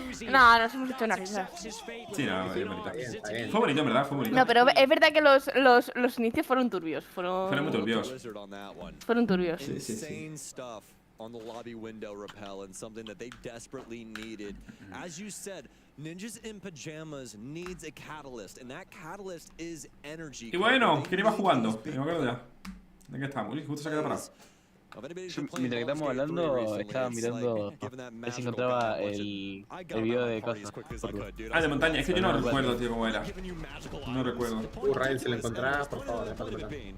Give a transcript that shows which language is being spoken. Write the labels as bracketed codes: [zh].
[es] No, nos hemos hecho una risa. Sí, no, bonita. Está bien. Fue bonito, en verdad, fue bonito. No, pero es verdad que los inicios fueron turbios. Fueron muy turbios. Fueron turbios. Sí. [en] On the lobby window repel and something that they desperately needed. As you said, Ninjas in Pajamas needs a catalyst, and that catalyst is energy. [es] Y bueno, ¿quién iba jugando? No me acuerdo ya. ¿De qué estamos? Uy, justo se ha quedado parado. Mientras que estamos hablando, estaba mirando a ver si encontraba el video de cosas. Ah, de montaña. Es que yo no recuerdo, tío, cómo era. No recuerdo. Raiden, si lo encontrás, por favor, déjalo.